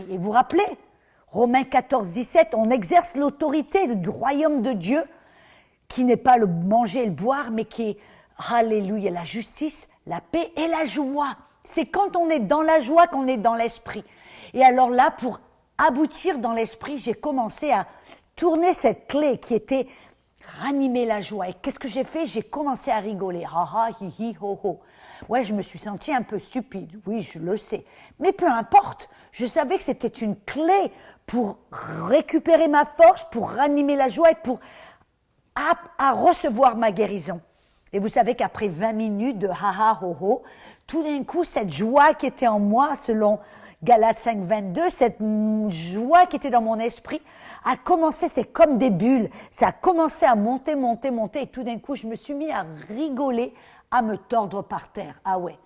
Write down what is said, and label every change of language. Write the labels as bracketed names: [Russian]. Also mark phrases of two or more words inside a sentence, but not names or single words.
[French] Et vous vous rappelez, Romains 14, 17, on exerce l'autorité du royaume de Dieu, qui n'est pas le manger et le boire, mais qui est, alléluia, la justice, la paix et la joie. C'est quand on est dans la joie qu'on est dans l'esprit. Et alors là, pour aboutir dans l'esprit, j'ai commencé à tourner cette clé qui était ranimer la joie. Et qu'est-ce que j'ai fait? J'ai commencé à rigoler. Ha ha, hi hi, ho ho. Ouais, je me suis sentie un peu stupide. Oui, je le sais. Mais peu importe. Je savais que c'était une clé pour récupérer ma force, pour ranimer la joie et pour à recevoir ma guérison. Et vous savez qu'après 20 minutes de ha-ha, ho-ho, tout d'un coup, cette joie qui était en moi, selon Galates 5, 22, cette joie qui était dans mon esprit, a commencé, c'est comme des bulles, ça a commencé à monter, monter, monter, et tout d'un coup, je me suis mis à rigoler, à me tordre par terre. Ah ouais.